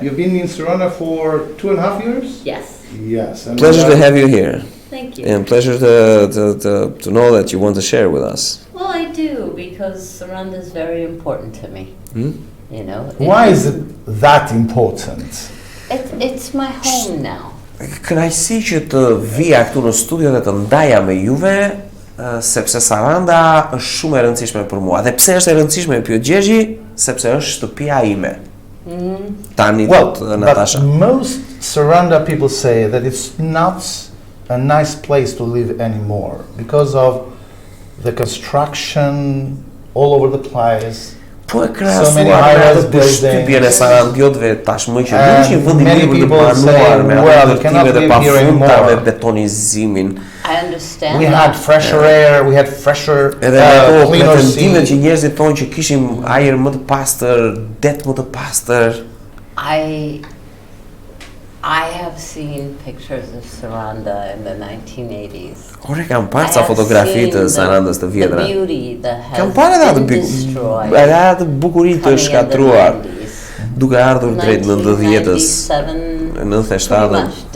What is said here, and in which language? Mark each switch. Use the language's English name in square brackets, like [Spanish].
[English] You've been in Saranda for 2.5 years? Yes. Yes. And pleasure to have you here. Thank you. And pleasure to know that you want to share with us. Well, I do, because Saranda is very important to me. You know. Why is it that important? It's my home now. [Albanian] Kënaqësi që të vija këtu në studio dhe të ndaja me juve, sepse Saranda është shumë e rëndësishme për mua. Dhe pse është e rëndësishme, pyet Gjergji, sepse është shtëpia ime. Tani thot Natasha. [English] But most Saranda people say that it's not a nice place to live anymore because of the construction all over the place. [Albanian] Po e krahasuar me atë përshtypjen e Sarandiotëve tashmë që nuk është një vend i mirë për të banuar me ndërtimet e pafundta me betonizimin. [English] I understand. We had fresher air, we had fresher cleaner sea. [Albanian] Që njerëzit thonë që kishim ajër më të pastër, det më të pastër. [English] I have seen pictures of Saranda in the 1980s. [Albanian] Ore kam parë ca fotografi të Sarandës të vjetra. [English] The beauty that [Albanian] Kam [English] has [Albanian] parë [English] been destroyed. [Albanian] atë bukurinë të shkatruar duke ardhur drejt 90-s, 97-ën.